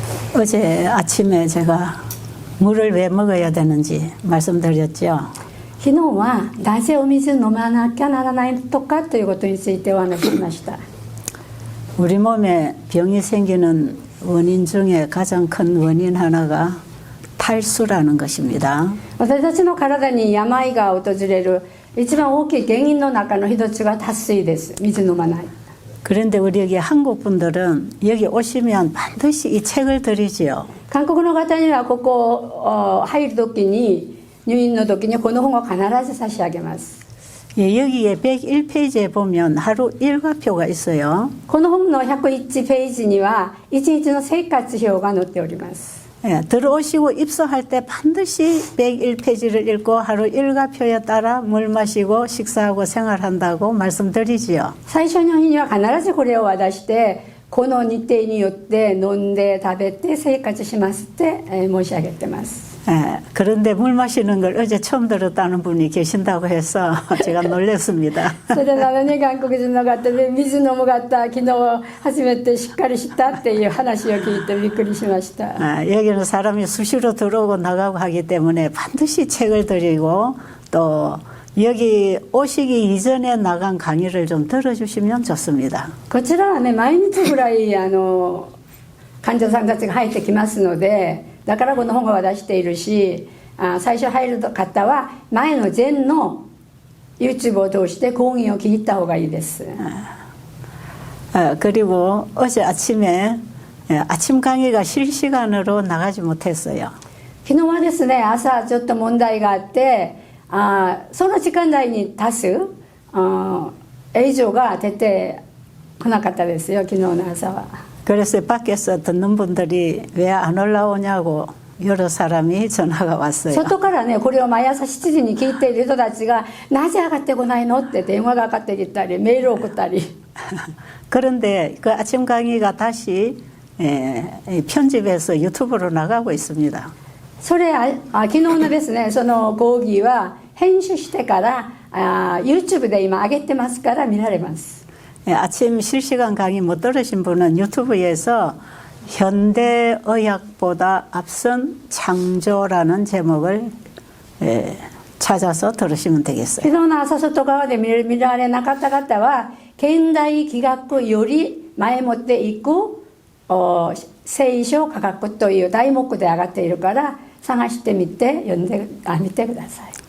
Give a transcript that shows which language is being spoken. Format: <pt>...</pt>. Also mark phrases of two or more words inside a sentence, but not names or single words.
<ko>어제 아침에 제가 물을 왜 먹어야 되는지 말씀드렸죠.</ko> <ja>昨日はなぜお水飲まなきゃならないとかということについてお話ししました。</ja> <ko>우리 몸에 병이 생기는 원인 중에 가장 큰 원인 하나가 탈수라는 것입니다.</ko> <ja>私たちの体に病が訪れる一番大きい原因の中の一つが脱水です。水飲まない。</ja> <ko>그런데 우리 여기 한국 분들은 여기 오시면 반드시 이 책을 드리지요.</ko> <ja>韓国の方にはここ入る時に入院の時にこの本を必ず差し上げます。</ja> <ko>예, 여기에 101페이지에 보면 하루 일과표가 있어요.</ko> <ja>この本の101ページには1日の生活表が載っております。</ja> <ko>예, 들어오시고 입소할 때 반드시 101페이지를 읽고 하루 일과표에 따라 물 마시고 식사하고 생활한다고 말씀드리지요.</ko> <ja>最初の日には必ずこれを渡してこの日程によって飲んで食べて生活しますって申し上げてます。</ja> <ko>예, 그런데 물 마시는 걸 어제 처음 들었다는 분이 계신다고 해서 제가 놀랐습니다.</ko> <ja>それなのに韓国人の方で水飲む方昨日初めてしっかりしたっていう話を聞いてびっくりしました。</ja> <ko>아, 여기는 사람이 수시로 들어오고 나가고 하기 때문에 반드시 책을 드리고 또 여기 오시기 이전에 나간 강의를 좀 들어주시면 좋습니다.</ko> <ja>こちらはね毎日ぐらい患者さんたちが入ってきますのでだからこの本が出しているし最初入る方は前の前の YouTube を通して講義を聞いた方がいいです。</ja> <ko>그리고 어제 아침에 아침 강의가 실시간으로 나가지 못했어요.</ko> <ja>昨日はですね朝ちょっと問題があってその時間内に出す映像が出てこなかったですよ昨日の朝は。</ja> <ko>그래서 밖에서 듣는 분들이 왜 안 올라오냐고 여러 사람이 전화가 왔어요.</ko> <ja>外からねこれを毎朝7時に聞いている人たちがなぜ上がってこないのって電話がかかってきたりメールを送ったり</ja> <ko>그런데 그 아침 강의가 다시 편집해서 유튜브로 나가고 있습니다.</ko> <ja>それ昨日のですねその講義は編集してからYouTube で今上げてますから見られます。</ja> <ko>아침 실시간 강의 못 들으신 분은 유튜브에서 현대의학보다 앞선 창조라는 제목을 찾아서 들으시면 되겠어요.</ko> <ja>昨日の朝外側で見られなかった方は現代医学より前もっていく聖書科学という題目で上がっているから探してみて読んでみてください。</ja>